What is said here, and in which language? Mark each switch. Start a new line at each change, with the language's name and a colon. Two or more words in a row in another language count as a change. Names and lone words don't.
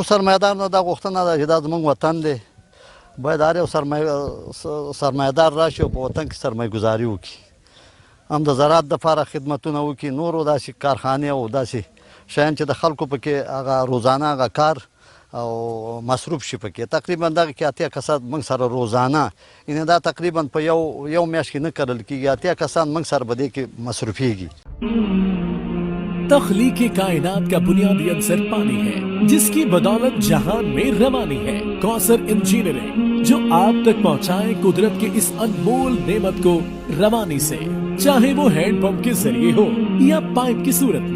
Pashto: سرمایه‌دار نه دا غوښتنه ده چې دا زموږ وطن دی، باید هر یو سرمایه‌دار راشي او په وطن کې سرمایه گذاري وکړي، هم د زراعت دپاره خدمتونه وکړي، نورو داسې کارخانې او داسې شیان چې د خلکو پکې هغه روزانه هغه کار او مصروف شي پکې. تقریبا دغه کې 80 کسان موږ سره روزانه، یعنې دا تقریبا په یو میاشت کې نه کرل کېږي، 80 کسان موږ سره په دې کې مصروفېږي.
Urdu: تخلیقِ کائنات کا بنیادی عنصر پانی ہے، جس کی بدولت جہان میں روانی ہے. کوثر انجینئرنگ جو آپ تک پہنچائے قدرت کے اس انمول نعمت کو روانی سے، چاہے وہ ہینڈ پمپ کے ذریعے ہو یا پائپ کی صورت میں.